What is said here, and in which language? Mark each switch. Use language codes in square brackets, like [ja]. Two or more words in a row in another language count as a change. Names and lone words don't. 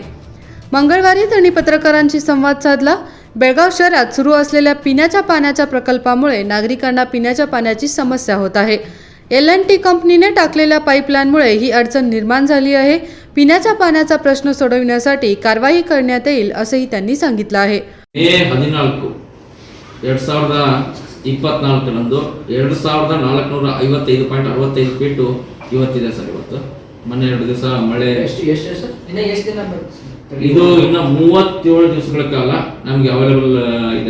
[mr] मंगळवारी त्यांनी पत्रकारांशी संवाद साधला. बेळगाव शहरात सुरू असलेल्या पिण्याच्या पाण्याच्या प्रकल्पामुळे नागरिकांना पिण्याच्या पाण्याची समस्या होत आहे. L&T कंपनीने टाकलेल्या पाईपलाईनमुळे ही अडचण निर्माण झाली आहे. पिण्याच्या पाण्याचा प्रश्न सोडविण्यासाठी कारवाई करण्यात येईल असंही त्यांनी सांगितलं आहे. [kn] May 14, 2024 2455.65 ಫೀಟು ಇವತ್ತಿದೆ ಸರ್. ಇವತ್ತು ಮೊನ್ನೆ 2 ದಿವಸ ಮಳೆ ಇದು ಇನ್ನು 37 ದಿವಸಗಳ ಕಾಲ ನಮಗೆ ಅವೈಲೇಬಲ್ ಇದೆ.